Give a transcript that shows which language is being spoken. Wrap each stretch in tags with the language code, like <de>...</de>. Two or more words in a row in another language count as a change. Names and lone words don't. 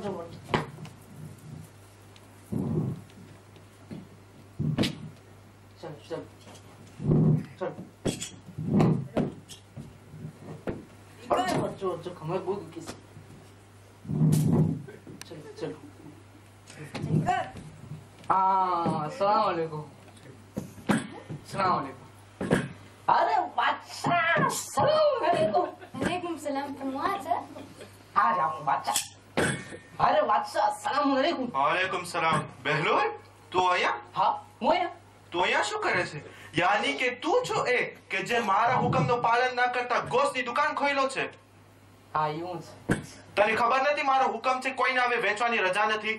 <gu>વળજો વળજો. ચલ ચલ ચલ. વળજો વળજો વળજો. ખમર બહુ દુખી છે. ચલો ચલો.</gu> <hi>अस्सलाम वालेकुम. अस्सलाम वालेकुम. अरे बादशाह अस्सलाम वालेकुम.</hi> <gu>વાલેકુમ સલામ. હું આ છે.</gu> <hi>आ जाओ बादशाह. अरे बादशाह अस्सलाम वालेकुम.</hi> <gu>વાલેકુમ સલામ. બહેલોલ, તું અહીંયા? हाँ હું અહીંયા. તું અહીંયા શું કરે છે? યાની કે તું છો એ કે જે મારા હુકમનો પાલન ના કરતા ગોશની દુકાન ખોલ્યો છે? હા એવું છે. તને ખબર નથી મારો હુકમ છે કોઈને હવે વેચવાની રજા નથી?</gu>